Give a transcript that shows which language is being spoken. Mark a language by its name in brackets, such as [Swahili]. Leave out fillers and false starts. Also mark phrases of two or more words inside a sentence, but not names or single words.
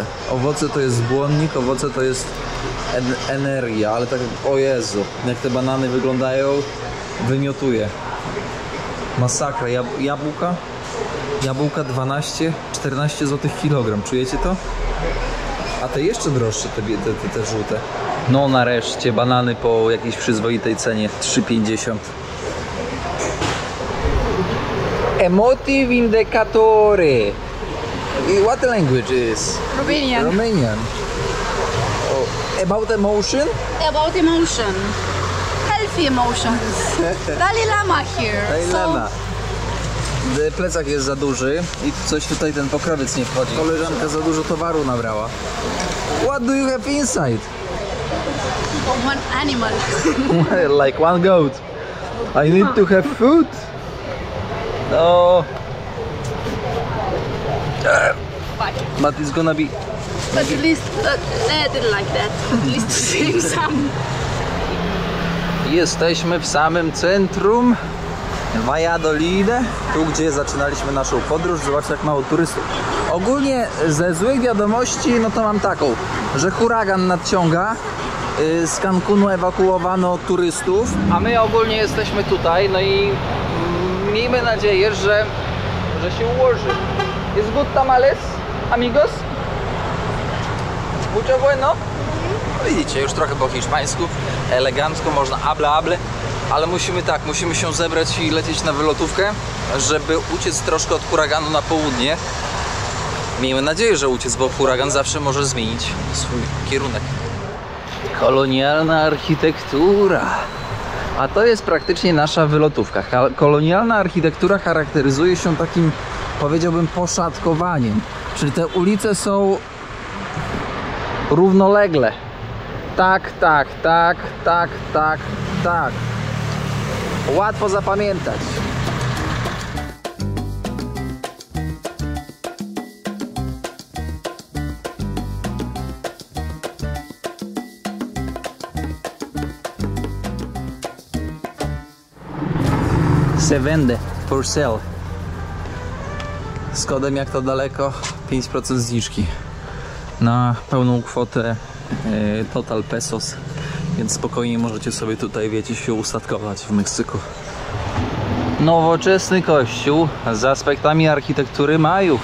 [Polish] Owoce to jest błonnik, owoce to jest energia, ale tak, o Jezu, jak te banany wyglądają, wymiotuje. Masakra. Jabłka 12-14 zł kilogram, czujecie to? A te jeszcze droższe, te żółte. No nareszcie, banany po jakiejś przyzwoitej cenie, 3,50. [Romanian] Emotive indicatore. [English] What language is? Romanian. Romanian. Oh, about emotion? About emotion. Healthy emotions. Dalai Lama here. Dalai Lama. [Polish] Plecak jest za duży i coś tutaj ten pokrowiec nie wchodzi. Koleżanka za dużo towaru nabrała. [English] What do you have inside? One animal. Like one goat. I need to have food. No. But it's gonna be... But at least let it like that. At least save some. [Polish] Jesteśmy w samym centrum Valladolid, tu gdzie zaczynaliśmy naszą podróż. Zobaczcie, jak mało turystów. Ogólnie ze złych wiadomości, no to mam taką, że huragan nadciąga. Z Cancunu ewakuowano turystów, a my ogólnie jesteśmy tutaj, no i miejmy nadzieję, że się ułoży. [Spanish] Jest [English] good tamales, [Spanish] amigos? Mucho bueno? [Polish] No widzicie, już trochę po hiszpańsku, elegancko, można hable, ale musimy się zebrać i lecieć na wylotówkę, żeby uciec troszkę od huraganu na południe. Miejmy nadzieję, że uciec, bo huragan zawsze może zmienić swój kierunek. Kolonialna architektura. A to jest praktycznie nasza wylotówka. Kolonialna architektura charakteryzuje się takim, powiedziałbym, poszatkowaniem. Czyli te ulice są równolegle. Tak. Łatwo zapamiętać. [Spanish] Se vende [English] for sale. [Polish] Z kodem jak to daleko 5% zniżki na pełną kwotę [Spanish] total pesos, [Polish] więc spokojnie możecie sobie tutaj, wiecie, się ustatkować w Meksyku. Nowoczesny kościół z aspektami architektury Majów.